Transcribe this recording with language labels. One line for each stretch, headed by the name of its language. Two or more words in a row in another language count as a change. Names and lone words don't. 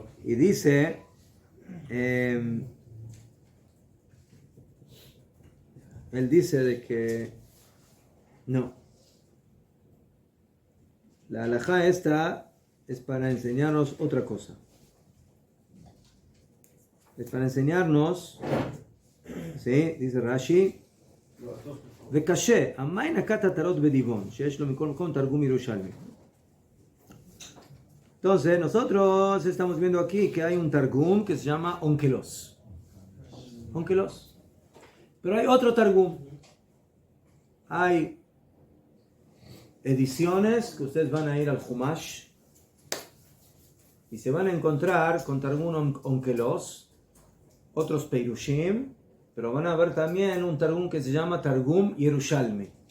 Spanish: Y dice, él dice de que no. La halajá esta es para enseñarnos otra cosa. Es para enseñarnos, ¿sí? Dice Rashi,
Hebrew: וקשה, המאי נקט עטרות בדיבון, שיש לו מכל מקום תרגום ירושלמי.
Spanish: Entonces, nosotros estamos viendo aquí que hay un targum que se llama Onkelos. Onkelos. Pero hay otro targum. Hay ediciones que ustedes van a ir al Humash y se van a encontrar con targum Onkelos, otros Peirushim, pero van a ver también un targum que se llama Targum Yerushalmi.